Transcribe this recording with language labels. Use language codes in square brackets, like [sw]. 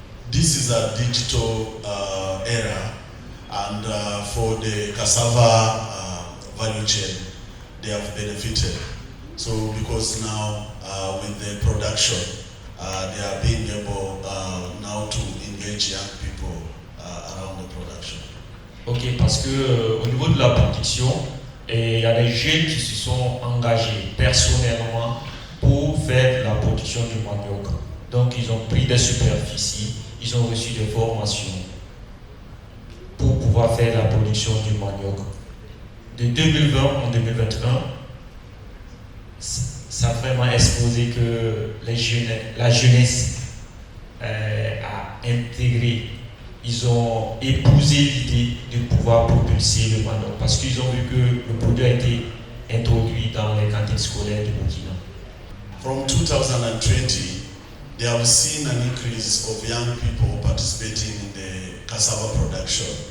[en] This is a digital era, and for the cassava value chain, they have benefited. So because now with the production, they are being able now to engage young people around the production. [fr] Ok, parce que au niveau de la production, il y a des jeunes qui se sont engagés personnellement pour faire la production du manioc. Donc ils ont pris des superficies, ils ont reçu des formations pour pouvoir pouvoir faire la production du manioc. De 2020 en 2021, ça a vraiment exposé que la jeunesse a intégré, ils ont épousé l'idée de pouvoir propulser le manioc parce qu'ils ont vu que le produit a été introduit dans les cantines scolaires de Burkina. [en] From 2020, they have seen an increase of young people participating in the cassava production.